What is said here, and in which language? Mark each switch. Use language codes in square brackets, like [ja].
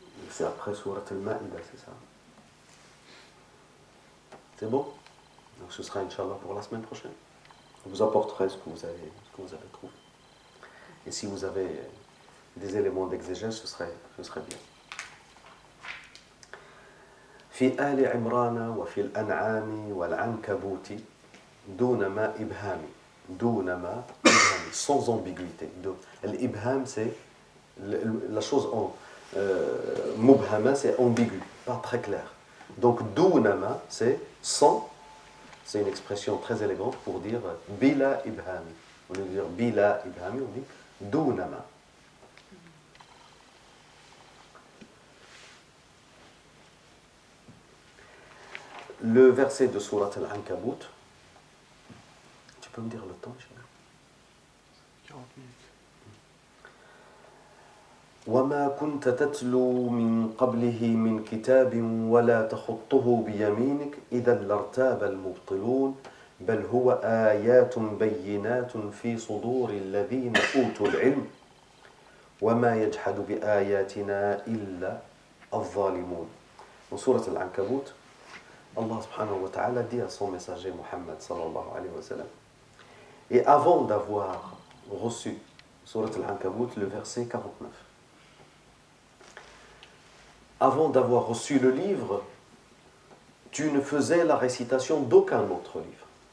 [fr] C'est après Surat Al-Ma'ida, c'est ça. C'est bon? Donc ce sera Inch'Allah pour la semaine prochaine. Je vous apporterai ce que vous avez trouvé. Et si vous avez des éléments d'exégèse, ce serait bien. [ar] في آل عمران وفي الأنعام والعنكبوت دون ما إبهام [fr] sans ambiguïté. L'ibham, c'est la chose mubhama, c'est ambigu, pas très clair. Donc dunama, c'est sans, c'est une expression très élégante pour dire bila ibhami. Au lieu de dire bila ibhami, on dit dunama. Le verset de Surat Al-Ankabut, tu peux me dire le temps, 40 minutes. [ar] وما كنت تتلو من قبله من كتاب ولا تخطه بيمينك إذا لارتاب المبطلون بل هو آيات بينات في صدور الذين أوتوا العلم وما يجحد بآياتنا إلا الظالمون. [fr] Dans Surat Al-Ankabut, Allah subhanahu wa ta'ala dit à son messager Muhammad sallallahu alayhi wa sallam, et avant d'avoir reçu Surat Al-Ankabut, le verset 49. Avant d'avoir reçu le livre, tu ne faisais la récitation d'aucun autre livre.